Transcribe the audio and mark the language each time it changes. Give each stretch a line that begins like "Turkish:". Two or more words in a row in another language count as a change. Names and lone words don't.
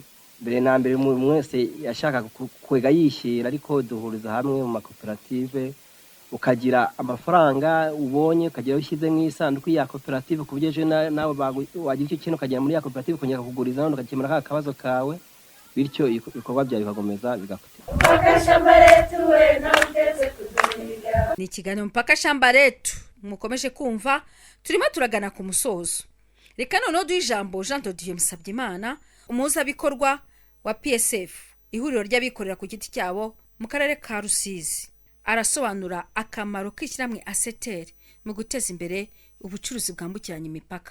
Kinyarwanda: Mbere na mbere mwese yashaka kwega yishyira, ariko duhuriza hamwe mu makoperative, ukagira amafaranga ubonye ukagira ushyize mu isanduku ya koperative, ku buryo nawe wagira icyo kintu ukagera muri ya koperative ukongera kuguriza none ukakemura ka kabazo kawe, bityo ibikorwa byawe bigakomeza bigakutira. Ni ikiganiro mpaka shamba letu mukomeje kumva, turimo turagana ku musozo. Reka noneho duhe ijambo Jean de Dieu Musabyimana, umuhuzabikorwa wa PSF, ihuriro ry'abikorera ku giti cyabo mu karere ka Rusizi. Arasobanura akamaro k'ishyirahamwe ASETER mu guteza imbere ubucuruzi bwambukiranya imipaka.